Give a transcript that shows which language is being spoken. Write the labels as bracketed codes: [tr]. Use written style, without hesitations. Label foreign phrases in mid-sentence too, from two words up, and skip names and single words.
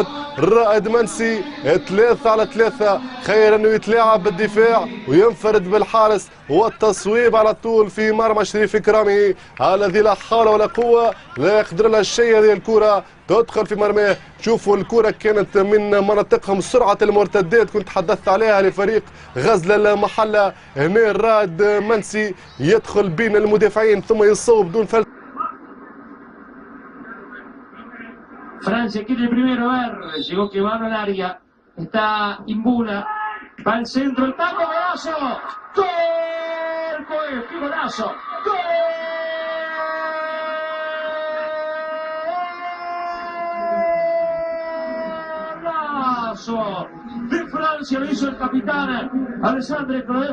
[ar] رائد منسي 3 على 3 خير انه يتلاعب بالدفاع وينفرد بالحارس، والتصويب على طول في مرمى شريف إكرامي الذي لا حول ولا قوه لا يقدر لها شيء. هذه الكره تدخل في مرماه. شوفوا الكره كانت من مناطقهم سرعه المرتدات كنت تحدثت عليها لفريق غزل المحله. هنا الرائد منسي يدخل بين المدافعين ثم يصوب بدون فلسفه. [es] Francia quiere primero, ver, llegó quemando el área, está Imbula, va al centro, el taco, golazo, gol, pues, qué golazo, golazo de Francia, lo hizo el capitán Alessandro Cruyff.